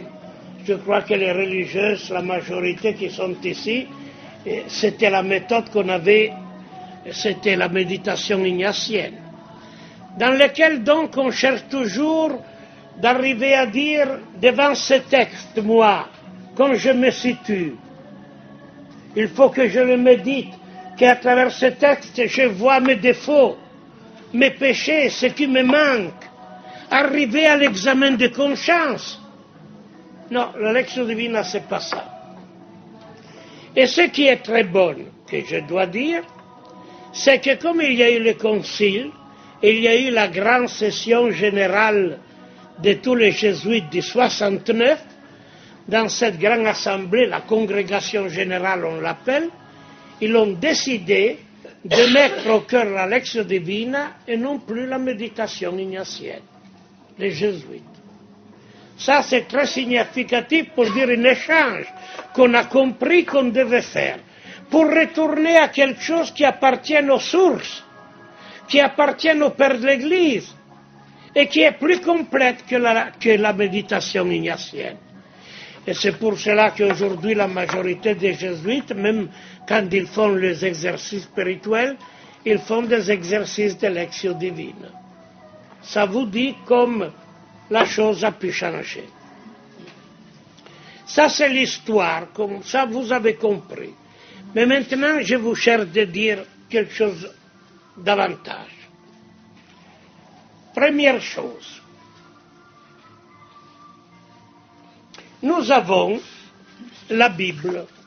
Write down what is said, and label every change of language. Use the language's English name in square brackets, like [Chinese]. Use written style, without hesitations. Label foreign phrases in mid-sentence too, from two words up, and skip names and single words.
[French] Je crois que les religieuses, la majorité qui sont ici, c'était la méthode qu'on avait, c'était la méditation ignatienne, dans laquelle donc on cherche toujours d'arriver à dire devant ce texte, moi, quand je me situe, il faut que je le médite, qu'à travers ce texte je vois mes défauts, mes péchés, ce qui me manque, arriver à l'examen de conscience. Non, la [Latin] lectio divina, [French] c'est pas ça. Et ce qui est très bon, que je dois dire, c'est que comme il y a eu le concile, il y a eu la grande session générale de tous les jésuites du 69, dans cette grande assemblée, la congrégation générale on l'appelle, ils ont décidé de mettre au cœur la [Latin] lectio divina [French] et non plus la méditation ignatienne, les jésuites. Ça, c'est très significatif pour dire un échange qu'on a compris qu'on devait faire, pour retourner à quelque chose qui appartient aux sources, qui appartient au Père de l'Église, et qui est plus complète que la méditation ignatienne. Et c'est pour cela qu'aujourd'hui, la majorité des jésuites, même quand ils font les exercices spirituels, ils font des exercices de [Latin] lectio divina. [French] Ça vous dit comme la chose a pu changer. Ça, c'est l'histoire, comme ça vous avez compris. Mais maintenant, je vous cherche de dire quelque chose davantage. Première chose, nous avons la Bible.